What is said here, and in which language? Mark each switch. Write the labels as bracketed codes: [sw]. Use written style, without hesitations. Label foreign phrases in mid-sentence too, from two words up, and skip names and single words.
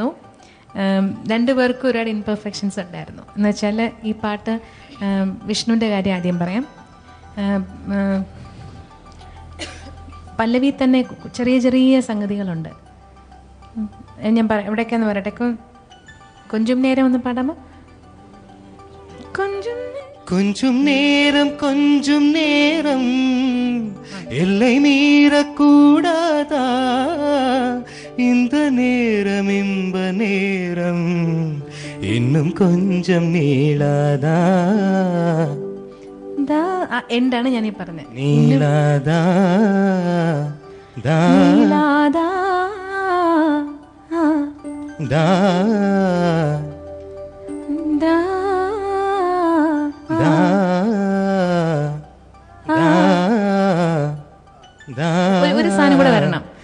[ml] രണ്ടുപേർക്കും ഒരുപാട് ഇൻപെർഫെക്ഷൻസ് ഉണ്ടായിരുന്നു. എന്നുവെച്ചാൽ ഈ പാട്ട് വിഷ്ണുവിൻ്റെ കാര്യം ആദ്യം പറയാം. പല്ലവി തന്നെ ചെറിയ ചെറിയ സംഗതികളുണ്ട്. ഞാൻ എവിടെയൊക്കെയാന്ന് പറയട്ടെ. കൊഞ്ചും നേരം ഒന്ന് പാടാമോ? [ta] கொஞ்சம் நேரம் கொஞ்சம் நேரம் எல்லை மீறக்கூடாதா, இந்த நேரம் இன்ப நேரம் இன்னும் கொஞ்சம் நீளாதா. [ml] എന്താണ് ഞാനീ പറഞ്ഞത്? നീളാദാ നീളാദാ ദാ ഒരു സാധനം കൂടെ വരണം.